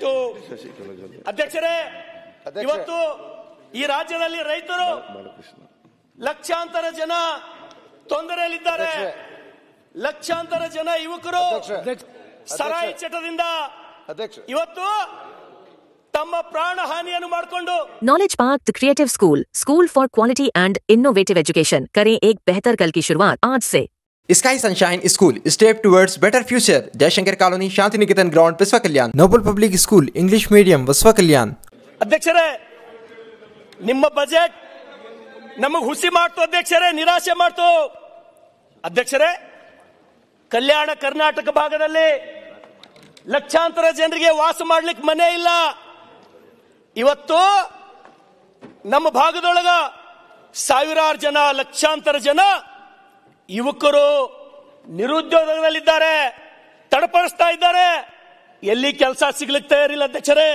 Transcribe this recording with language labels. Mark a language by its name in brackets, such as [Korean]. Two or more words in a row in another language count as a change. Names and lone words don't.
[Kannada] ಅಧ್ಯಕ್ಷರೇ, ಇವತ್ತು ಈ ರಾಜ್ಯದಲ್ಲಿ ರೈತರು ಲಕ್ಷಾಂತರ ಜನ ತೊಂದರೆಯಲ್ಲಿದ್ದಾರೆ. ಲಕ್ಷಾಂತರ ಜನ ಯುವಕರು ಸರಾಯಿ ಚಟದಿಂದ ಇವತ್ತು ತಮ್ಮ ಪ್ರಾಣ ಹಾನಿಯನ್ನು ಮಾಡಿಕೊಂಡು [English] Knowledge Park the creative school for quality and innovative education, [Hindi] करें एक बेहतर कल की शुरुआत आज से। [English] Sky Sunshine School, step towards better future, जयशंकर कॉलोनी, शांति निकेतन ग्राउंड, बसवा कल्याण। Noble Public School English Medium, बसवा कल्याण। [Kannada] ಅಧ್ಯಕ್ಷರೇ, ನಿಮ್ಮ ಬಜೆಟ್ ನಮಗೆ ಹುಸಿ ಮಾಡ್ತು ಅಧ್ಯಕ್ಷರೇ, ನಿರಾಶೆ ಮಾಡ್ತು ಅಧ್ಯಕ್ಷರೇ. ಕಲ್ಯಾಣ ಕರ್ನಾಟಕ ಭಾಗದಲ್ಲಿ ಲಕ್ಷಾಂತರ ಜನರಿಗೆ ವಾಸ ಮಾಡ್ಲಿಕ್ಕೆ ಮನೆ ಇಲ್ಲ. ಇವತ್ತು ನಮ್ಮ ಭಾಗದೊಳಗ ಸಾವಿರಾರು ಜನ, ಲಕ್ಷಾಂತರ ಜನ ಯುವಕರು ನಿರುದ್ಯೋಗದಲ್ಲಿದ್ದಾರೆ, ತಡಪಡಿಸ್ತಾ ಇದ್ದಾರೆ, ಎಲ್ಲಿ ಕೆಲಸ ಸಿಗ್ಲಿಕ್ಕೆ ತಯಾರಿಲ್ಲ ಅಧ್ಯಕ್ಷರೇ.